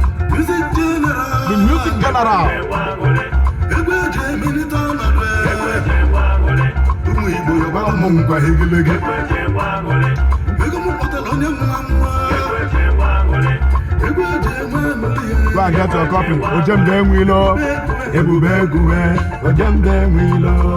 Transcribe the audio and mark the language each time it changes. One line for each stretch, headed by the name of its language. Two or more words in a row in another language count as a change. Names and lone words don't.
English: Music General. The Music General.
Igbo: Egwu eji emelite ọnọdụ. Ụmụ Igbo, yọba ụmụ ngwa egilege. Ego m kpọtara onye nwa nwa. Egwu eji enwe aṅụrị ya.
English: Go and get your copy.
Igbo: Ojembe Enwilo. Ebube Eguwe. Ojembe Enwilo.